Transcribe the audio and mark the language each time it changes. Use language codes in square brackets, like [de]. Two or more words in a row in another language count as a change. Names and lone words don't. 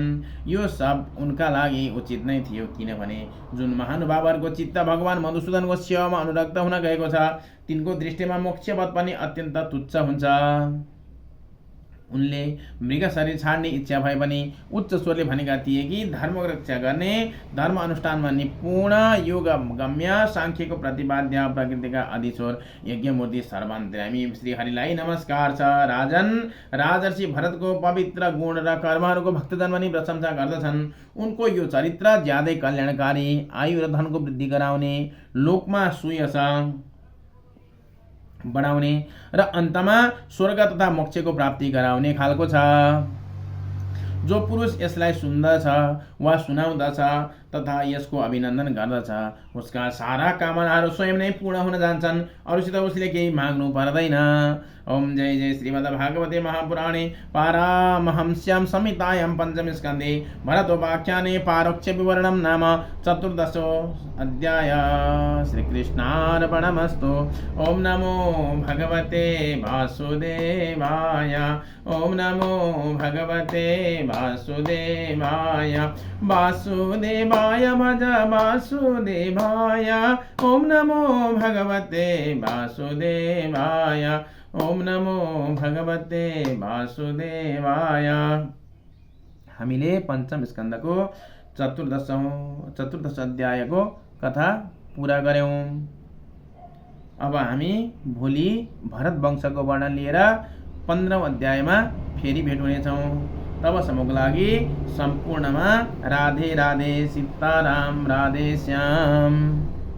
[ne] यो सब उनका लागि उचित नै थियो किनभने जुन महानुभावहरूको चित्त भगवान मधुसूदनको सेवामा अनुरक्त हुन गएको छ तिनको दृष्टिमा मोक्षपद पनि अत्यन्त तुच्छ हुन्छ। उनले मृग शरीर छाड्ने इच्छा भए पनि उच्च स्वरले भनेका थिए कि धर्म रक्षा गर्ने धर्म अनुष्ठानमा निपुण योग गम्य सांख्यको प्रतिपाद्य प्रकृतिका अधिश्वर यज्ञमूर्ति सर्वान्तर्यामी श्रीहरिलाई नमस्कार छ। राजन, राजर्षि भरतको पवित्र गुण र कर्महरूको भक्तजन पनि प्रशंसा गर्दछन्। उनको यो चरित्र ज्यादै कल्याणकारी, आयु र धनको वृद्धि गराउने, लोकमा सुयश बढाउने र अन्तमा स्वर्ग तथा मोक्षको प्राप्ति गराउने खालको छ। जो पुरुष यसलाई सुन्दछ वा सुनाउँदछ तथा यसको अभिनन्दन गर्दछ उसका सारा कामनाहरू स्वयं नै पूर्ण हुन जान्छन्। अरूसित उसले केही माग्नु पर्दैन। [sa] ओम जय जय श्रीमद् भागवते महापुराणे पारामहंस्यां संहितायां पंचम स्कन्धे भरतोपाख्याने पारोक्ष विवरणं नाम चतुर्दशो अध्याय। श्रीकृष्णार्पणमस्तु। ओम नमो भगवते वासुदेवाय। ओम नमो भगवते वासुदेवाय। वासुदेवाय भज वासुदेवाय। ओम नमो भगवते वासुदेवाय। ओम नमो भगवते वासुदेवाय। [ne] हामीले पञ्चम स्कन्धको चतुर्दश अध्यायको कथा पूरा गर्यौं। अब हामी भोलि भरत वंशको वर्णन लिएर 15औं अध्यायमा फेरि भेट हुनेछौँ। तबसम्मको लागि सम्पूर्णमा राधे राधे, सीताराम, राधे श्याम।